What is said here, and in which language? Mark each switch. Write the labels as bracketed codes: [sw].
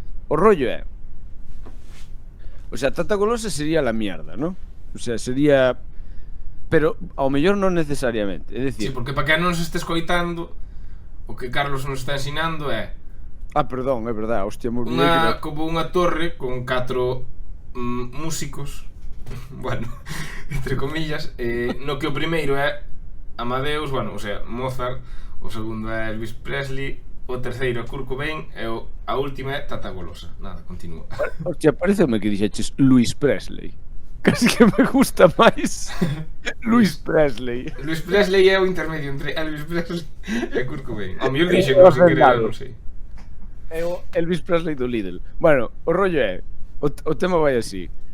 [gl] O rollo é, [es] o sea, Tata Golosa sería la mierda, ¿no? O sea, sería... [gl] Pero ao mellor non necesariamente, é dicir... Sí, porque para que non se este escoitando, o que Carlos nos está ensinando é... perdón, é verdade, hostia, moi bien. Como unha torre con 4 músicos, bueno, [es] entre comillas, [gl] no que o primeiro é Amadeus, bueno, o sea, Mozart, o segundo é Elvis Presley, o terceiro é Kurt Cobain e a última é Tata Golosa. Nada, continúa. Hostia, pareceme que dixeches Luis Presley. Casi que me gusta máis Luis Presley. Luis Presley é o intermedio entre Elvis Presley e Kurt Cobain. Ao mellor dixen, non sei querer, non sei. É o Elvis Presley do Lidl. Bueno, o rollo é, o tema vai así.